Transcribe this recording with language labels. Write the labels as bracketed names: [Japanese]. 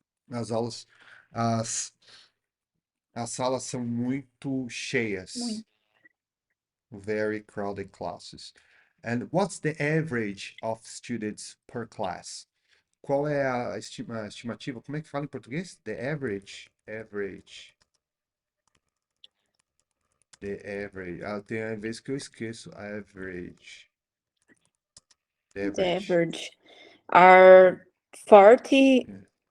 [Portuguese] As aulas, as salas são muito cheias. [English] Very crowded classes. And what's the average of students per class? [Portuguese] Qual é a estimativa? Como é que fala em português? [English] The average. Average. The average. [Portuguese] Tem vezes que eu esqueço. [English] Average. The The average. average are 40.